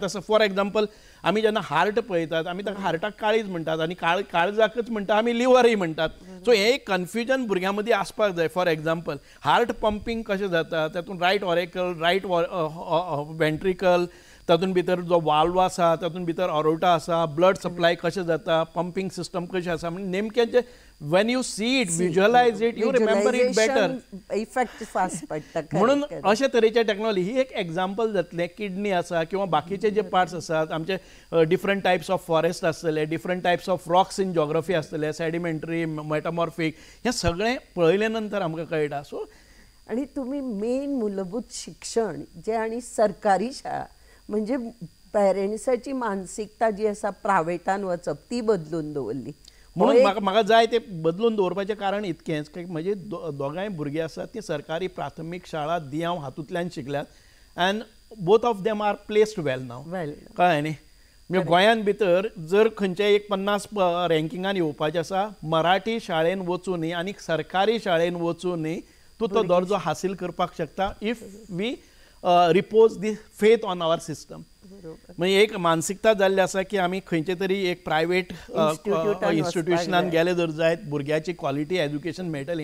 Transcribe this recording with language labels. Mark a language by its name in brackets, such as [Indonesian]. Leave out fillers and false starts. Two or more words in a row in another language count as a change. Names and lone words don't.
[Konkani] आतां [English] for example [Konkani] आमी जेन्ना हार्ट पळयतात, आमी ताका हार्टाक काळीज म्हणटात आनी काळजाकच म्हणटा आमी लिव्हरय म्हणटात. सो हें एक कन्फ्युजन भुरग्यां मदीं आसपाक जाय. [English] for example heart pumping [Konkani] कशें जाता, तातूंत [English] right auricle, right ventricle, [Konkani] तातूंत भितर जो वाल्व आसा, तातूंत भितर ऑरोटा आसा, [English] blood supply [Konkani] कशें जाता, [English] pumping system [Konkani] कशें आसा, म्हणजे नेमकें जे [English] when you see it, visualize it, you remember it better. effect fast [Konkani] पडटा. म्हणून अशा तरेचे टेक्नॉलॉजी ही एक एग्जाम्पल जातलें. किडनी आसा किंवा बाकीचे जे पार्ट्स आसात, आमचे [English] different types of forest [Konkani] आसतले, [English] different types of rocks in geography [Konkani] आसतले, सेडिमेंटरी, मेटामॉर्फिक, हें सगळें पळयले नंतर आमकां कळटा. सो आणि तुम्ही मेन मूलभूत शिक्षण जे आणि सरकारी शाळा म्हणजे पेरेंट्साची मानसिकता जी आसा प्रायवेटान वचप ती बदलून दवरली. म्हणून म्हाका जाय ते बदलून दवरपाचें कारण इतकेंच की म्हजे दोगांय भुरगीं आसात ती सरकारी प्राथमीक शाळा दियाव हातूंतल्यान शिकल्यात, [English] and both of them are placed well now. [Konkani] कळ्ळें न्ही. म्हणजे गोंयान भितर जर खंयचेय एक 50 रँकिंगान येवपाचें आसा, मराठी शाळेन वचूनय आनी सरकारी शाळेन वचूनय तूं तो दर्जो हासील करपाक शकता [English] if we repose the faith on our system. [Konkani] म्हणजे एक मानसिकता जाल्ली आसा की आमी खंयचे तरी एक प्रायवेट इन्स्टिट्युशनान गेले जर जायत भुरग्याची [English] quality education [Konkani] मेळटलें.